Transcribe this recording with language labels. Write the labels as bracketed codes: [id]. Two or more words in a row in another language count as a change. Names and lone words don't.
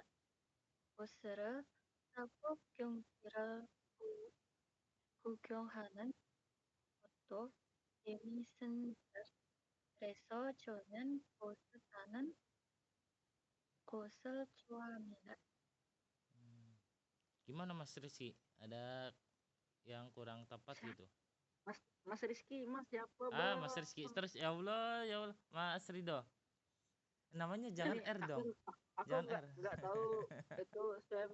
[ko] 버스를 타고 경치를 구경하는 것도 재미있습니다. 그래서 저는 버스 타는 곳을 좋아합니다. [id] Gimana Mas Rizky? Ada yang kurang tepat gitu? Mas Rizky, Mas siapa Mas Bang? Rizky terus ya Allah Mas Rido. Namanya jangan Ini R dong. aku Jangan R. nggak tahu itu Sam.